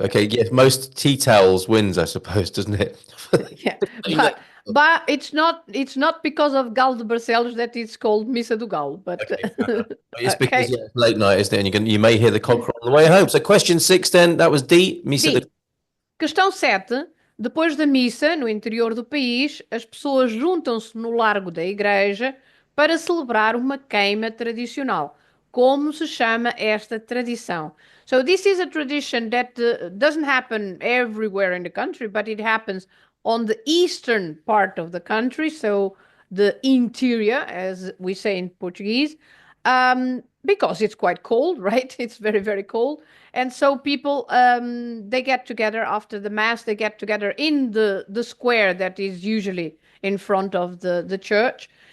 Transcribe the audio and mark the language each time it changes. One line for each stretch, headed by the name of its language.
English: Okay, yes, most tea towels wins, I suppose, doesn't it? Yeah, but it's not because of Galo de Barcelos that it's called Missa do Galo. But Okay, fair enough. It's okay. because it's late night, isn't it? And you may hear the cock crow on the way home. So question 6 then, that was D.
Portuguese: Missa D. Questão 7. Depois da missa, no interior do país, as pessoas juntam-se no largo da igreja para celebrar uma queima tradicional. Como se chama esta tradição?
English: So this is a tradition that doesn't happen everywhere in the country, but it happens on the eastern part of the country, so the interior, as we say in Portuguese, because it's quite cold, right? It's very, very cold. And so people, they get together after the mass, they get together in the square that is usually in front of the church.